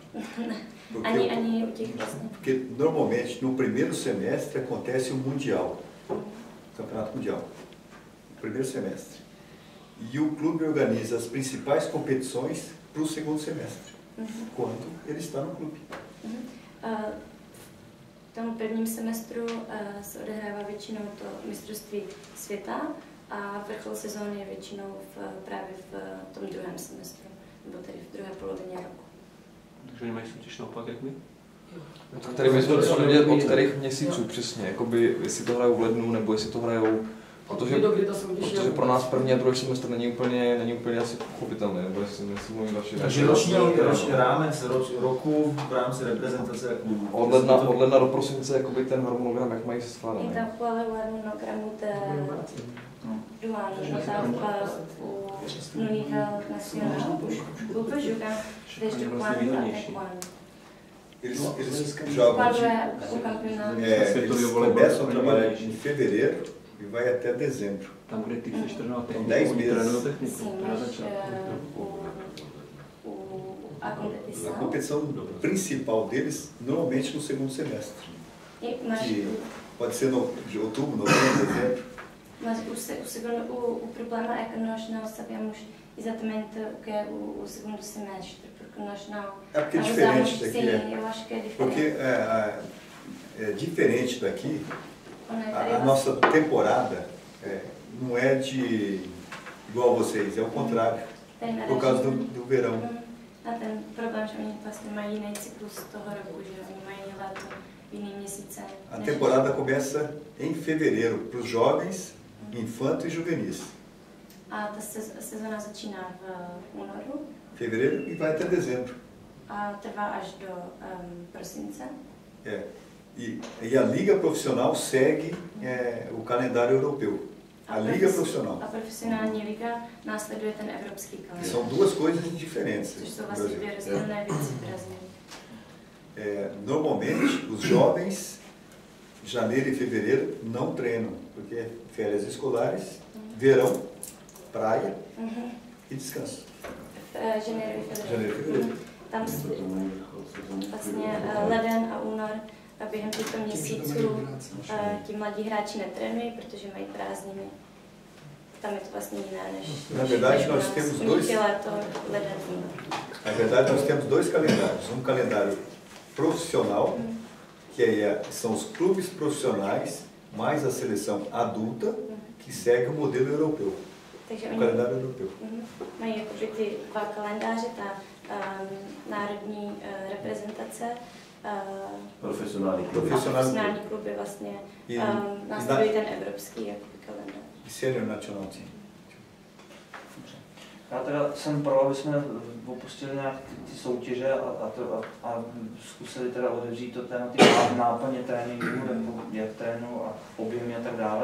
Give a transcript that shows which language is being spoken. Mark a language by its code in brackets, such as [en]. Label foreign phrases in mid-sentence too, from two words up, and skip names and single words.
[pt] Porque normalmente no primeiro semestre acontece o Mundial, o Campeonato Mundial, no primeiro semestre. E o clube organiza as principais competições para o segundo semestre, quando ele está no clube. [cs] V tom prvním semestru se odehrává většinou to mistrovství světa a vrchol sezóny je většinou právě v tom druhém semestru, nebo tedy v druhé polovině roku. Takže oni mají soutěž naopak jak my? Tak tady my jsme to vědět od kterých měsíců přesně, jakoby jestli to hrajou v lednu, nebo jestli to hrajou, protože pro nás první a druhý semestr není úplně asi pochopitelné, nebo jestli mluvím další. Takže roční rámec roku v rámci reprezentace klubů. Od ledna do prosince jakoby ten harmonogram, jak mají se skládat. [pt] Então, qual é o harmonogramu do ano? Então, no nível nacional, os clubes jogam desde quando até quando? Eles jogam eles começam a trabalhar em fevereiro e vai até dezembro. [cs] Tam, kde ty chceš trénovat techniku, 10 oni trénují techniku. [pt] Sim, mas a competição principal deles normalmente no segundo semestre. Que pode ser de outubro, novembro, dezembro. Mas o problema é que nós não sabemos exatamente o que é o segundo semestre, porque nós não... É porque é diferente daqui. Sim, eu acho que é diferente. Porque é diferente daqui, a nossa temporada não é igual a vocês, é o contrário, por causa do verão. [cs] A ten problém, že oni vlastně mají jiný cyklus toho roku, že oni mají léto v jiný měsíce. [pt] A temporada começa em fevereiro para os jovens, infanto e juvenis. [cs] A ta sezóna začíná v únoru. [pt] Fevereiro e vai até dezembro. [cs] A trvá až do prosince. [pt] E a liga profissional segue o calendário europeu. A liga profissional. [cs] A profissionální liga následuje ten evropský kalendář. [pt] São duas coisas diferentes. [cs] Což jsou vlastně dvě rozdílné věci v Brasilii. [pt] Normalmente, os jovens, janeiro e fevereiro, não treinam, porque férias escolares, verão, praia e descanso. [cs] Ženevě federace. Tam vlastně leden a únor a během těchto měsíců ti mladí hráči netrénují, protože mají prázdniny. Tam je to vlastně jiné než... [pt] Na verdade, nós temos dois... Na verdade, nós temos dois calendários. Um calendário profissional, que são os clubes profissionais, mais a seleção adulta, que segue o modelo europeu. O calendário europeu. [cs] Mají jakoby ty dva kalendáře, ta národní reprezentace, profesionální kluby vlastně následují ten evropský jakoby kalendář. [en] Senior national team. [cs] Já teda jsem pro, aby jsme opustili nějak ty soutěže a zkusili teda otevřít to téma ty náplně tréninku, jak trénu a objemy a tak dále.